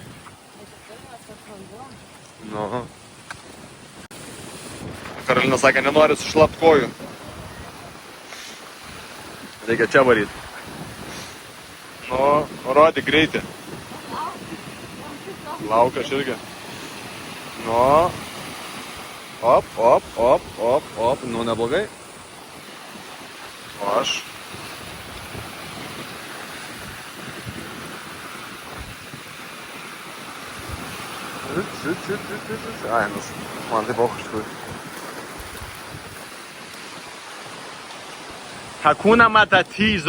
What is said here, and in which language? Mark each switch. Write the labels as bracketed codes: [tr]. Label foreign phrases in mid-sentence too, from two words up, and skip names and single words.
[lt] Nu. Karolina sakė, nenori sušlapt kojų. Reikia čia varyti. Nu, rodi greitį. Laukia aš irgi. Nu. Op, op, op, op, op. Nu, neblogai. O aš. Ai, man tai boch iš tikrųjų. [sw] Hakuna Matatizo.